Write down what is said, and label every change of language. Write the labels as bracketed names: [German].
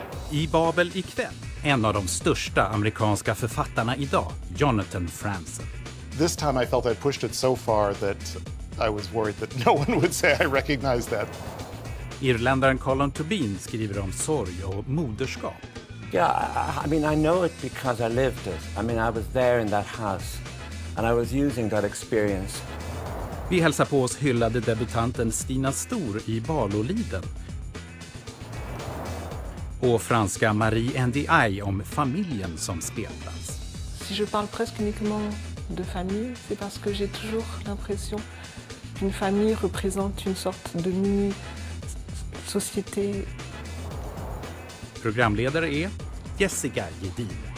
[Swedish] I Babel ikväll, en av de största amerikanska författarna idag, Jonathan Franzen. [English] This time I felt I pushed it so far that I was worried that no one would say I recognized that. [Swedish] Irländaren Colm Toibin skriver om sorg och moderskap. [English] Yeah, I mean, I know it because I lived it. I mean, I was there in that house and I was using that experience. [Swedish] Vi hälsar på oss hyllade debutanten Stina Stor i Barloliden. Och franska Marie Ndiaye om familjen som spelplats. [French] Si je parle presque uniquement de famille, c'est parce que j'ai toujours l'impression qu'une famille représente une sorte de mini-société. [Swedish] Programledare är Jessika Gedin.